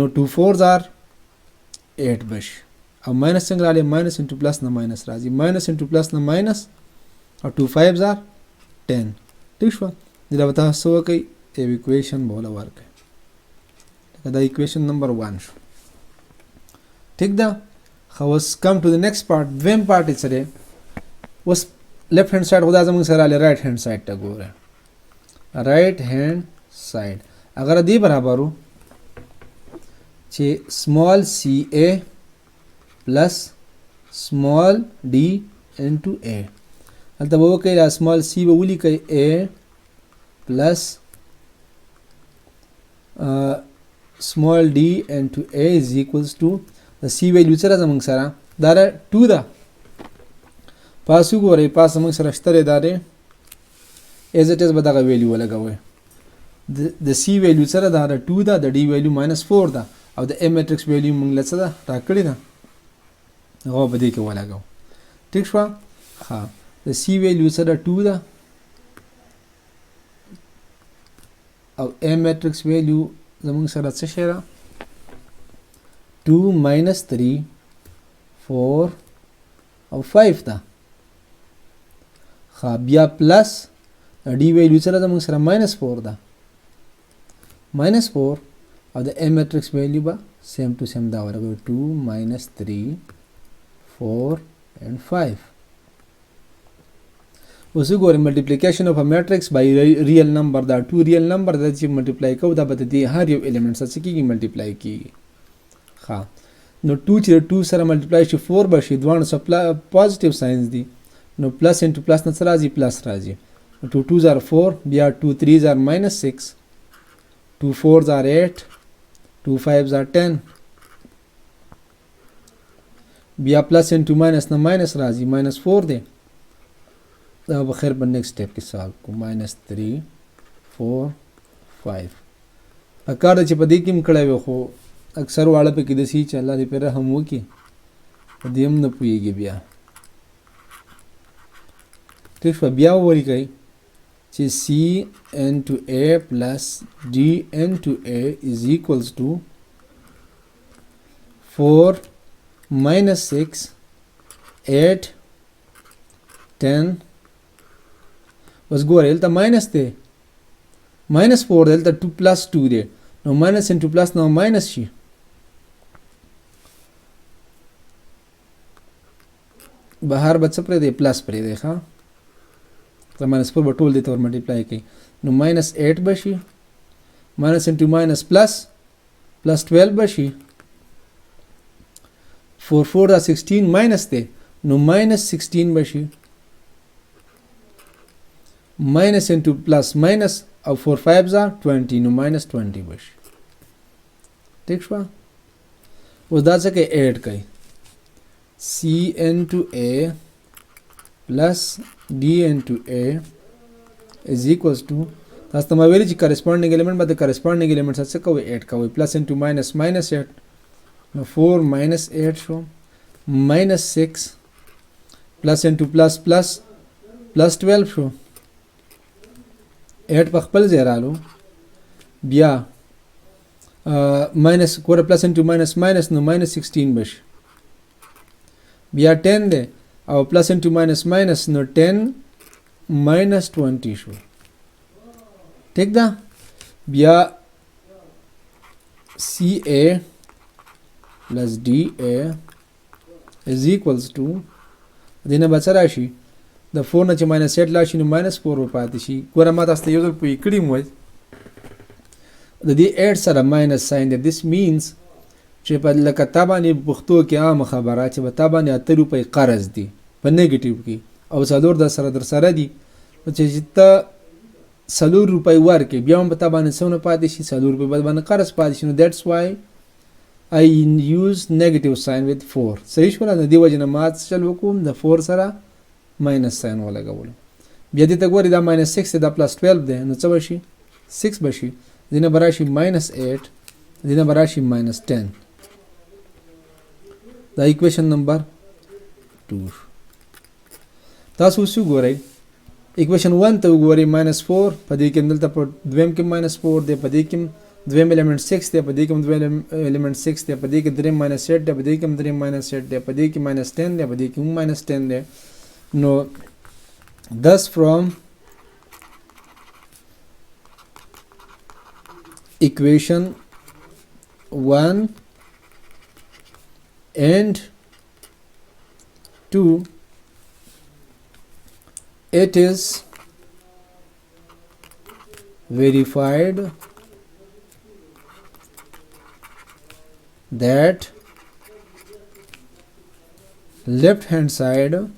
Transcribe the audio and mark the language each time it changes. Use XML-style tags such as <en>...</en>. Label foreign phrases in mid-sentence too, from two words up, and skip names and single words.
<ps>2 4 are 8 به شي او ماینس څنګه راځي</ps> <en>minus into plus</en> <ps>نه ماینس راځي</ps> <en>minus into plus</en> <ps>نه ماینس او 2 5 are 10 ٹھیک شو دا به تاسو وکړئ یو ایکویشن بوله ورکړئ دا</ps> <en>equation number 1</en> <ps>شو ٹھیک ده خو</ps> <en>come to the next part</en> <ps>دویم پارت یې څه دی اوس</ps> <en>left hand side</en> <ps>خو دا زموږ سره راغلی</ps> <en>right hand side</en> <ps>ته ګوره</ps> <en>right hand side</en> <ps>اگر دې برابر و چې</ps> <en>small ca plus small d into a</en> <ps>هلته به وکړئ دا</ps> <en>small c</en> <ps>به ولیکئ</ps> <en>a plus small d into a is equals to</en> <ps>د C ویلیو سره زموږ سره دا 2 ده پاس وګورئ پاس زموږ سره شته دا دی</ps> <en>as it is</en> <ps>به دغه ویلیو ولګوئ د C ویلیو سره دا 2 ده د D ویلیو -4 ده او د A</ps> <en>matrix value</en> <ps>موږ له څه ده راکړې ده هغه به دې کې ولګو ٹھیک شو ها د C ویلیو سره 2 ده او</ps> <en>A matrix value</en> <ps>زمونږ سره څه شی ده 2 minus 3 4 او 5 ده بیا پلس</ps> <en>D value</en> <ps>سره زمونږ سره minus 4 ده minus 4 او د</ps> <en>A matrix value</en> <ps>به</ps> <en>same to same</en> <ps>دا ورغو 2 minus 3 4 and 5 اوس وګورئ</ps> <en>multiplication of a matrix by real number</en> <ps>دا</ps> <en>two real number</en> <ps>دا چې multiply کوو دا به د دې هر یو element سره څه کېږي multiply کېږي ښه نو 2 چې 2 سره multiply شي 4 به شي دواړه سره</ps> <en>positive signs</en> <ps>دي نو</ps> <en>plus into plus</en> <ps>نه څه راځي plus راځي</ps> <en>2 2s are 4</en> <ps>بیا</ps> <en>2 3s are minus 6 2 4s are 8 2 5s are 10</en> <ps>بیا</ps> <en>plus into minus</en> <ps>نه minus راځي minus 4 دی دا بخیر په</ps> <en>next step</en> <ps>کې سالو کو -3 4 5 اکار چې په دې کې مکړای و خو اکثر واړه په کې د سی چې الله دې پر رحم وکي دې هم نه پويږي بیا ټیک په بیا وری کوي چې</ps> <en>C into A plus D into A is equals to 4 minus 6 8 10</en> <ps>بس ګوره دلته ماینس دی minus 4 دلته 2 plus 2 دی نو</ps> <en>minus into plus</en> <ps>نو minus شي بهر به څه پرې دی plus پرې دی ښه د minus 4 به ټول دې ته ور multiply کوي نو minus 8 به شي</ps> <en>minus into minus plus 12</en> <ps>به شي 4 4 دا 16 minus دی نو minus 16 به شي</ps> <en>minus into plus minus</en> <ps>او</ps> <en>4 5s</en> <ps>are 20 نو minus 20 بشي ٹھیک شو اوس دا څه کوي 8 کوي</ps> <en>C into A plus D into A is equals to</en> <ps>تاسو ته ویل چې</ps> <en>corresponding element</en> <ps>به د</ps> <en>corresponding element</en> <ps>سره څه کوي 8 کوي</ps> <en>plus into minus minus 8</en> <ps>نو 4 minus 8 شو</ps> <en>minus 6 plus into plus 12</en> <ps>شو 8 په خپل ځای رالو بیا minus ګوره</ps> <en>plus into minus minus</en> <ps>نو minus 16 بشي بیا 10 دی او</ps> <en>plus into minus minus</en> <ps>نو 10 minus 20 شو ٹھیک ده بیا</ps> <en>CA plus DA is equals to</en> <ps>دینه بچ راشي د 4 نه چې minus 8 لا شي نو minus 4 و پاتې شي ګوره ما تاسو ته یو ځل پوي کړی مو د دې 8 سره</ps> <en>minus sign</en> <ps>دی</ps> <en>this means</en> <ps>چې په لکه تابانه پښتو کې عام خبره چې په تابانه 8 روپۍ قرض دي په نیگیټیو کې او څلور د سره در سره دي چې ته 4 روپۍ ورکې بیا هم په تابانه څونه پاتې شي 4 روپۍ باندې قرض پاتې شي نو</ps> <en>that's why I use negative sign with 4</en> <ps>صحیح شو نه دی وجه نه مات چل وکوم د 4 سره</ps> <en>minus sign</en> <ps>ولګول بیا دې ته ګوري دا minus 6 دا plus 12 دی نو څه بشي 6 بشي دینه براشي minus 8 دینه براشي minus 10 دا</ps> <en>equation number 2</en> <ps>تاسو څه ګورئ equation 1 ته وګورئ minus 4 په دې کې دلته په دویم کې minus 4 دی په دې کې دویم element 6 دی په دې کې دویم element 6 دی په دې کې دریم minus 8 دی په دې کې دریم minus 8 دی په دې کې minus 10 دی په دې کې minus 10 دی</ps> <en>no thus from equation 1 and 2 it is verified that left hand side</en>